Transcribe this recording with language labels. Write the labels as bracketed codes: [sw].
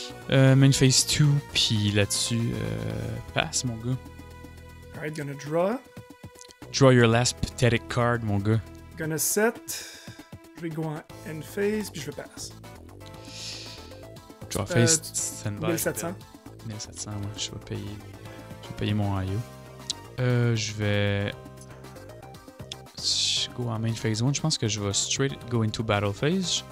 [fr] Main phase 2, puis là-dessus, passe, mon gars. [en] Alright, gonna draw. Draw your last pathetic card, mon gars. Gonna set. [fr] Je vais go en end phase, puis je vais pass. [en] Draw phase, standby. 1700. [fr] 1700, ouais, je vais payer mon IO. Je vais go en main phase 1. Je pense que je vais [en] straight go into battle phase.